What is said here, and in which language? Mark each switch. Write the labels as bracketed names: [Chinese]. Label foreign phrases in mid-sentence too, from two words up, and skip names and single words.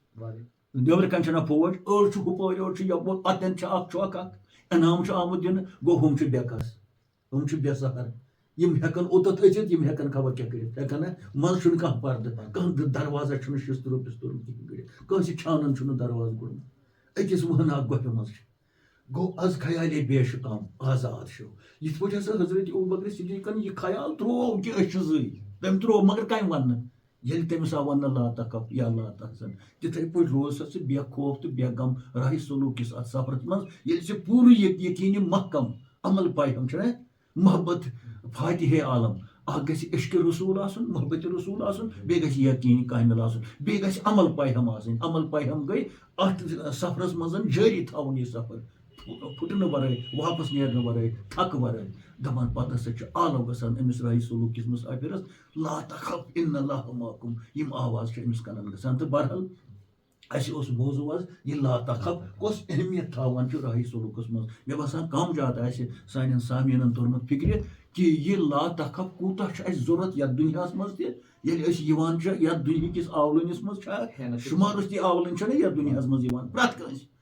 [Kashmiri] نیبرٕ کنہِ چھِنہ فوج أڑۍ چھُ ہُپٲرۍ أڑۍ چھُ یپٲرۍ اتٮ۪ن چھُ اکھ اکھ انعام چھُ آمُت دِنہٕ گوٚو ہُم چھِ بے کس ہُم چھِ بے سہر یِم ہٮ۪کن اوٚتتھ أژِتھ یِم ہٮ۪کن خبر کیٛاہ کٔرِتھ ہٮ۪کن نہ منٛزٕ چھُنہٕ کانٛہہ پردٕ کانٛہہ دروازا چھُنہٕ شِستُرو پِستُرو کِہینۍ کٔرِتھ کٲنٛسہِ چھانن چھُنہٕ دروازٕ کوٚڑمُت أکِس وٲناکھ گۄپھِ منٛز چھِ گوٚو از خیالے بیٚیہِ چھُ کم آزاد چھُ یِتھ پٲٹھۍ ہسا حضرت ابوٗبکر صدیٖقن یہِ خیال تروو کہِ أسۍ چھِ زٕے تٔمۍ تروو مگر کمہِ وننہٕ ییٚلہِ تٔمِس آو وننہٕ [Arabic] لا تخف یا لا تحزن [Kashmiri] تِتھٕے پٲٹھۍ روز سا ژٕ بے خوف تہٕ بے غم راہہِ سلوٗکِس اتھ سفرس منٛز ییٚلہِ ژےٚ پوٗرٕ [Urdu] یقیٖنہِ محکم عمل پایہم [Kashmiri] چھُنہ [Urdu] محبت فاتحے عالم [Kashmiri] اکھ گژھِ عشقِ رسوٗل آسُن محبتِ رسوٗل آسُن بیٚیہِ گژھِ یقیٖن کامِل آسُن بیٚیہِ گژھِ عمل پایہم آسٕنۍ عمل پایہم گٔے اتھ سفرس منٛز جٲری تھاوُن یہِ سفر پھُٹنہٕ ورٲے واپس نیرنہٕ ورٲے تھکہٕ ورٲے دپان پتہٕ ہسا چھُ آلو گژھان أمِس راہہِ سلوٗکِس مُسافِرس [Arabic] لا تخف اِن اللہ معکُم [Kashmiri] یِم آواز چھِ أمِس کنن گژھان تہٕ بہرحال اَسہِ اوس موضوٗع آز یہِ [Arabic] لا تخف [Kashmiri] کۄس اہمیت تھاوان چھُ راہہِ سلوٗکس منٛز مےٚ باسان کم زیادٕ آسہِ سانٮ۪ن سامیٖنن توٚرمُت فِکرِ کہِ یہِ [Arabic] لا تخف [Kashmiri] کوٗتاہ چھُ اَسہِ ضوٚرتھ یتھ دُنیاہس منٛز تہِ ییٚلہِ أسۍ یِوان چھِ یتھ دُنہِکِس آولٲنِس منٛز چھا شُمارٕس تہِ آولٕنۍ چھِنہ یتھ دُنیاہس منٛز یِوان پرٛٮ۪تھ